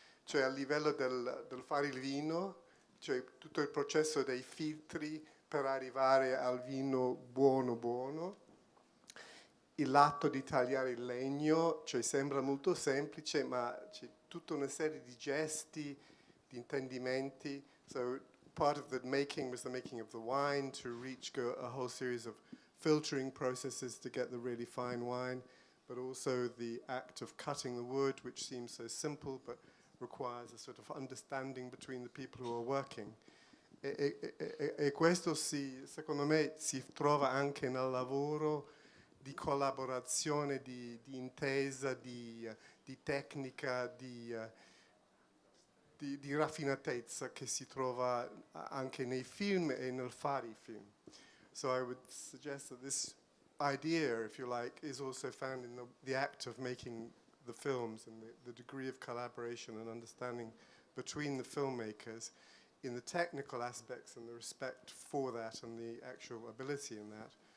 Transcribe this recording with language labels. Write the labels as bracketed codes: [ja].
[it] Cioè a livello del fare il vino, cioè tutto il processo dei filtri per arrivare al vino buono, l'atto di tagliare il legno, cioè sembra molto semplice, ma c'è tutta una serie di gesti, di intendimenti. [en] So part of the making was the making of the wine, to reach a whole series of filtering processes to get the really fine wine, but also the act of cutting the wood, which seems so simple, but requires a sort of understanding between the people who are working. [it] E questo secondo me si trova anche nel lavoro di collaborazione, di intesa, di tecnica, di raffinatezza che si trova anche nei film e nel fare i film. [en] So I would suggest that this idea, if you like, is also found in the act of making the films and the degree of collaboration and understanding between the filmmakers in the technical aspects and the respect for that and the actual ability in that,